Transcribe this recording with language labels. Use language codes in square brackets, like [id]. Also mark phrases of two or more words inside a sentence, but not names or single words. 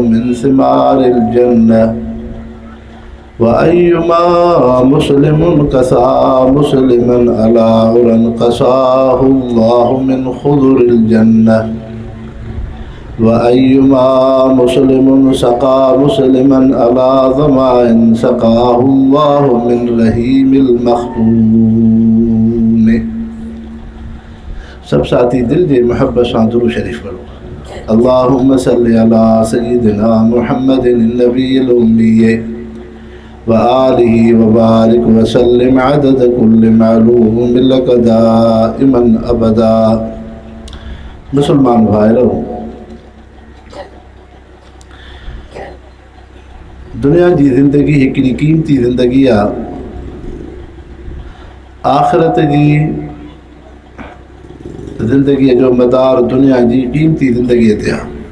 [ar] من ثمار الجنة وأيما مسلم كسا مسلما على عري كساه الله من خضر الجنة وأيما مسلم سقى مسلما على ظمأ سقاه الله من الرحيق المختوم. [sd] सब साथी दिल जे मोहब्बत सां दुरूद शरीफ पढ़ो। [ar] اللهم صل على سيدنا محمد النبي الأمي وآله وبارك وسلم عدد كل معلوم لك دائما أبدا. [sd] मुसलमान भाइयों, दुनिया जी ज़िंदगी हिकिड़ी क़ीमती ज़िंदगी आहे। आख़िरत जी ज़िंदगी जो मदार दुनिया जी क़ीमती ज़िंदगी ते आहे।